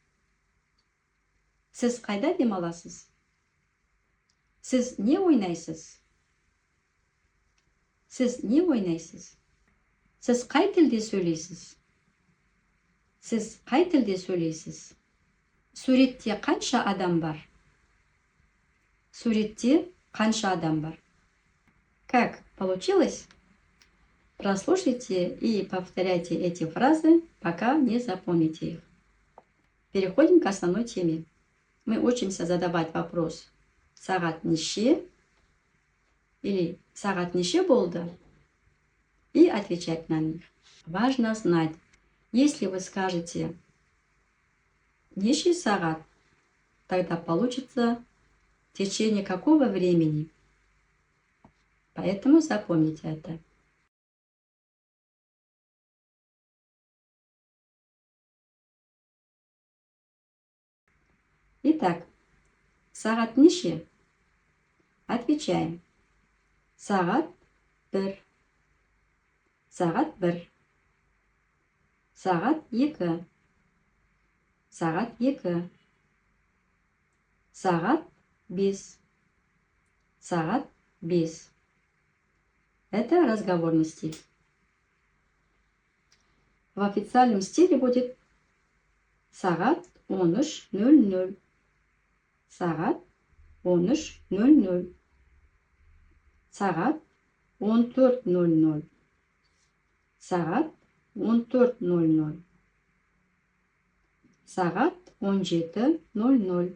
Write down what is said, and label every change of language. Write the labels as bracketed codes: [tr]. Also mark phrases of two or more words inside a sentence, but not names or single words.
[kk] Сіз қайда демаласыз? Сіз не ойнайсыз? Сіз не ойнайсыз? Сіз қай тілде сөйлейсіз? Сіз қай тілде сөйлейсіз? Суретте қанша адам бар? Суретте қанша адам бар? [ru] Как получилось? Прослушайте и повторяйте эти фразы, пока не запомните их. Переходим к основной теме. Мы учимся задавать вопрос [kk] «Сағат неше?» [ru] или [kk] «Сағат неше болды?» [ru] и отвечать на них. Важно знать, если вы скажете [kk] «Неше сағат», [ru] тогда получится в течение какого времени. Поэтому запомните это. Итак, [kk] сағат неше? Отвечаем. Сағат бір. Сағат бір. Сағат екі. Сағат екі. Сағат бес. Сағат бес. [ru] Это разговорный стиль. В официальном стиле будет сағат 13:00. [kk] Сағат 13:00. Сағат 14:00. Сағат 14:00. Сағат 17:00.